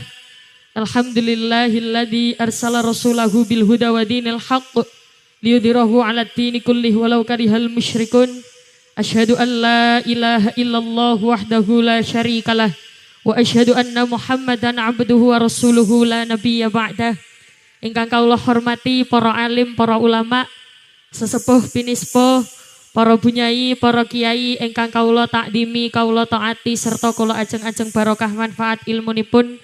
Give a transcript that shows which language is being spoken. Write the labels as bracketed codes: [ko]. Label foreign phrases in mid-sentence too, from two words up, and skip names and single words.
[ar] الحمد لله الذي أرسل رسوله بالهدى ودين الحق ليظهره على الدين كله ولو كره المشركون. أشهد أن لا إله إلا الله وحده لا شريك له وأشهد أن محمدا عبده ورسوله لا نبي بعده. [jv] Ingkang kawula hormati para alim, para ulama, sesepuh pinispo, para bunyai, para kiai ingkang kawula takdimi, kawula taati serta kula ajeng-ajeng barokah manfaat ilmunipun.